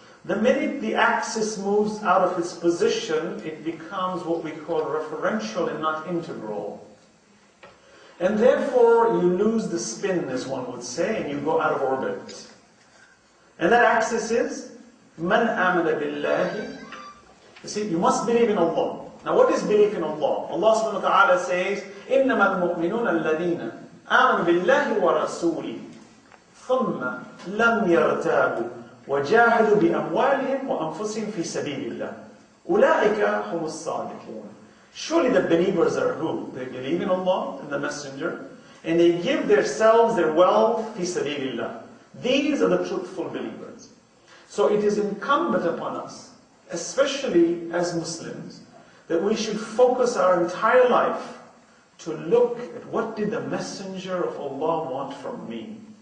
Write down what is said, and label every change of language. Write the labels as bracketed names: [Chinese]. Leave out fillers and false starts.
[English] The minute the axis moves out of its position, it becomes what we call referential and not integral. And therefore, you lose the spin, as one would say, and you go out of orbit. And that axis is, [Arabic] Man amana billahi. [English] You see, you must believe in Allah. Now what is belief in Allah? [Arabic] Allah subhanahu wa ta'ala says, إِنَّمَا الْمُؤْمِنُونَ الَّذِينَ آمَنُوا بِاللَّهِ وَرَسُولِهِ ثُمَّ لَمْ يَرْتَابُوا وَجَاهَدُوا بِأَمْوَالِهِمْ وَأَنفُسِهِمْ فِي سَبِيلِ اللَّهِ أُولَٰئِكَ هُمُ الصَّادِقُونَ. [English] Surely the believers are who? They believe in Allah and the Messenger, and they give themselves, their wealth, fi sabilillah. These are the truthful believers. So it is incumbent upon us, especially as Muslims, that we should focus our entire life to look at what did the Messenger of Allah want from me.